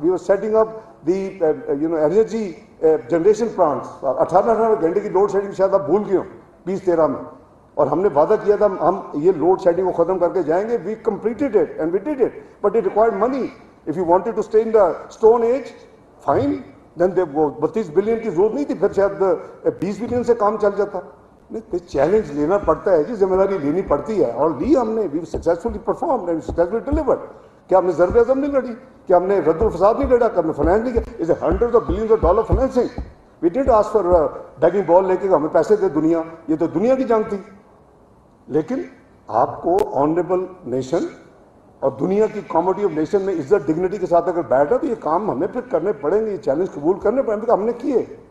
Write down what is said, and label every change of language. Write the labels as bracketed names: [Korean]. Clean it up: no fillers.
[English] We were setting up the energy generation plants. [Urdu] 18 گھنٹے کی load shedding شاید آپ بھول گئے ہو 2013 میں, اور ہم نے وعدہ کیا تھا ہم یہ لوڈ شیڈنگ کو ختم کر کے جائیں گے. [English] We completed it and we did it, but it required money. If you wanted to stay in the stone age, fine. Then [Urdu] 32 billion کی ضرورت نہیں تھی, پھر شاید 20 بلین سے کام چل جاتا. چیلنج لینا پڑتا ہے جی, ذمہ داری لینی پڑتی ہے, اور لی ہم نے. [English] We successfully performed and successfully delivered. [Urdu] کیا ہم نے ضرب اعظم نہیں لڑی, کیا ہم نے رد الفساد نہیں لڑا, کیا ہم نے فائنانس نہیں کیا. [English] Is hundred of billions of dollar financing. We didn't ask for begging bowl [Urdu] لے کے ہمیں پیسے دے دنیا, یہ تو دنیا کی جنگ تھی. لیکن آپ کو [English] honourable nation [Urdu] اور دنیا کی [English] commodity of nation [Urdu] میں عزت ڈگنیٹی کے ساتھ اگر بیٹھا تو یہ کام ہمیں پھر کرنے پڑیں گے, یہ چیلنج قبول کرنے پڑیں گے. ہم نے کیے.